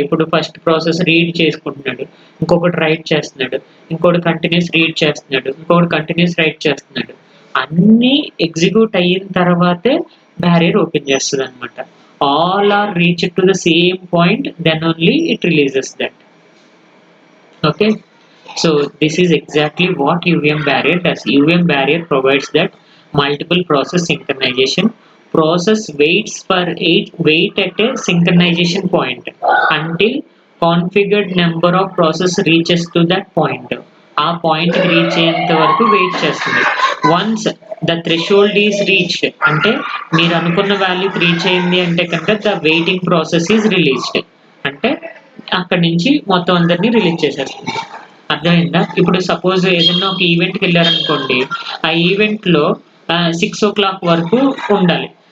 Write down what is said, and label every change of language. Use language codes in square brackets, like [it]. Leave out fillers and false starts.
[te] ఇప్పుడు first process read చేసుకుంటున్నాడు. ఇంకొకటి రైట్ చేస్తున్నాడు. ఇంకోడు కంటిన్యూయస్ రీడ్ చేస్తున్నాడు. ఇంకొకడు కంటిన్యూయస్ రైట్ చేస్తున్నాడు. అన్నీ ఎగ్జిక్యూట్ అయిన తర్వాతే barrier open చేస్తదనమాట. [en] All are reached to the same point then only it releases that. Okay. So this is exactly what UVM barrier does. UVM barrier provides that multiple process synchronization. Process wait at a synchronization point until configured number of process reaches to that point. [te] ఆ point reach అయ్యేంత వరకు wait చేస్తుంది. [en] once the threshold is reached [te] అంటే మీరు అనుకున్న value reach అయింది అంటే కనుక [en] the waiting process is released [te] అంటే అక్కడి నుంచి మొత్తం అందరిని రిలీజ్ చేసేస్తుంది. అర్థమైందా? ఇప్పుడు సపోజ్ ఏదైనా ఒక ఈవెంట్‌కి వెళ్లారనుకోండి. ఆ ఈవెంట్‌లో 6:00 వరకు ఉండాలి.